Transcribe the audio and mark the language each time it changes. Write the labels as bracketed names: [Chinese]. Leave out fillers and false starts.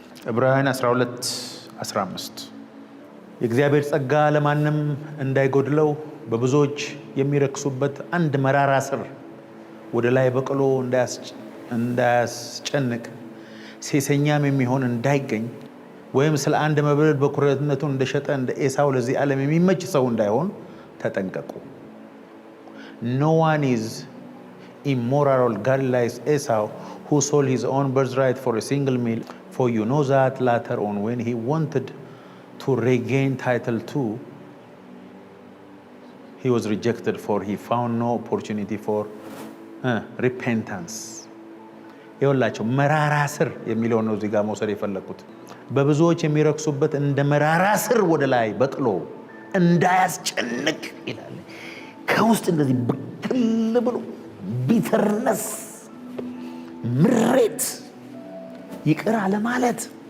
[Amharic] ዕብራውያን 12:15 የእግዚአብሔር ጸጋ ለማንም እንዳይጎድለው በብዙዎች የሚረክሱበት አንድ መራራ ስር ወደ ላይ በቅሎ እንዳያስጨንቅ ሴሰኛም የሚሆን እንዳይገኝ ወይም ስለ አንድ መብል በኩርነቱን እንደሸጠ እንደ ኤሳው ለዚህ ዓለም የሚመች ሰው እንዳይሆን ተጠንቀቁ። [English] No one is immoral or godly like Esau, who sold his own birthright for a single meal. For you know that later on, when he wanted to regain title too, he was rejected, for he found no opportunity for repentance. [Amharic] ይኸውላቸው መራራ ስር የሚለው ነው እዚህ ጋር መውሰድ የፈለኩት። በብዙዎች የሚረክሱበት እንደ መራራ ስር ወደ ላይ በቅሎ እንዳያስጨንቅ ይላል። ከውስጥ እንደዚህ ብቅል ብሎ ቢተርነስ፣ ምሬት፣ ይቅር አለማለት